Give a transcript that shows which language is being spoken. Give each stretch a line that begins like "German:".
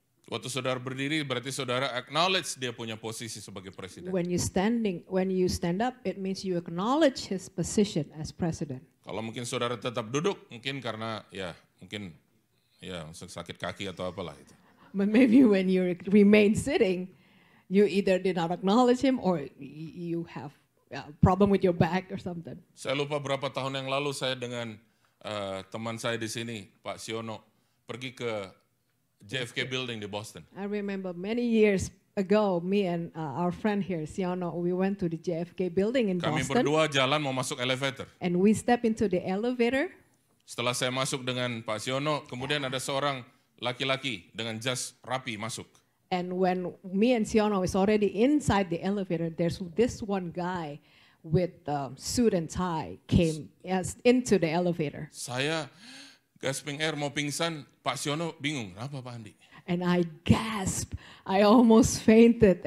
Indonesian: Waktu saudara berdiri berarti saudara acknowledge dia punya posisi sebagai presiden.
English: When you stand up, it means you acknowledge his position as president.
Indonesian: Kalau mungkin saudara tetap duduk, mungkin karena mungkin sakit kaki atau apalah itu.
English: But maybe when you remain sitting, you either did not acknowledge him or you have a problem with your back or something.
Indonesian: Saya lupa berapa tahun yang lalu saya dengan teman saya di sini, Pak Siono, pergi ke JFK Building di Boston.
English: I remember many years ago, me and our friend here, Siono, we went to the JFK Building in
Indonesian: Kami
English: Boston.
Indonesian: berdua jalan mau masuk elevator.
English: And we step into the elevator.
Indonesian: Setelah saya masuk dengan Pak Siono, kemudian ada seorang laki-laki dengan jas rapi masuk.
English: And when me and Siono is already inside the elevator, there's this one guy with suit and tie came into the elevator.
Indonesian: Saya gasping air mau pingsan, Pak Siono bingung, kenapa Pak Andi?
English: And I gasped. I almost fainted.